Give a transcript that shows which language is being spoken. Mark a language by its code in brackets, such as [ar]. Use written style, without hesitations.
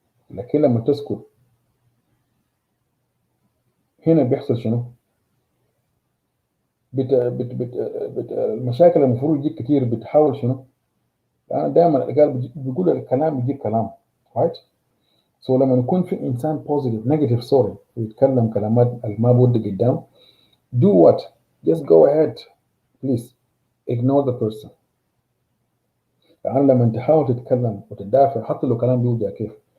[ar] لكن لما تسكت هنا بيحصل شنو؟ المشاكل المفروض يجيك كتير بتحاول شنو؟ أنا دائما قال بيقول الكلام يجيب كلام. right؟ so لما يكون في إنسان [en] positive negative sorry [ar] ويتكلم كلامات ما بود قدام [en] do what? just go ahead please ignore the person. [ar] يعني لما تحاول تتكلم وتدافع حتى لو كلام بيوجع كيف.